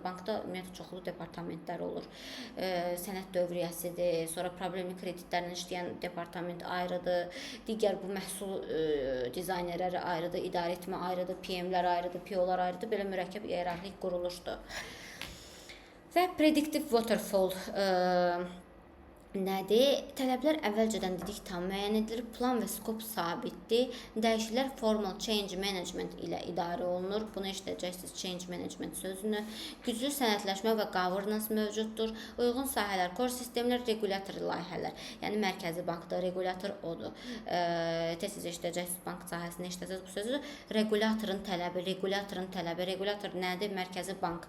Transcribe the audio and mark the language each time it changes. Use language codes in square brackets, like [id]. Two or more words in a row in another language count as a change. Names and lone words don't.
[az] Bankda ümumiyyətlə çoxlu departamentlər olur. Sənəd dövriyyəsidir, sonra problemli kreditlərlə işləyən departament ayrıdır, digər bu məhsul dizaynerləri ayrıdır, idarə etmə ayrıdır, PM-lər ayrıdır, PO-lar ayrıdır, belə mürəkkəb iyerarxik quruluşdur. Və [en] predictive waterfall [az] nədir? Tələblər əvvəlcədən dedik tam müəyyən edilir, plan və skop sabitdir. Dəyişikliklər formal [en] change management [az] ilə idarə olunur. Bunu eşidəcəksiniz, [en] change management [az] sözünü. Güclü sənədləşmə və governance mövcuddur. Uyğun sahələr, core sistemlər, regulyator layihələr. Yəni mərkəzi bankda regulyator odur. Tez-tez eşidəcəksiniz, bank sahəsində eşidəcəksiniz bu sözü. Regulyatorun tələbi, regulyator nədir? Mərkəzi bank.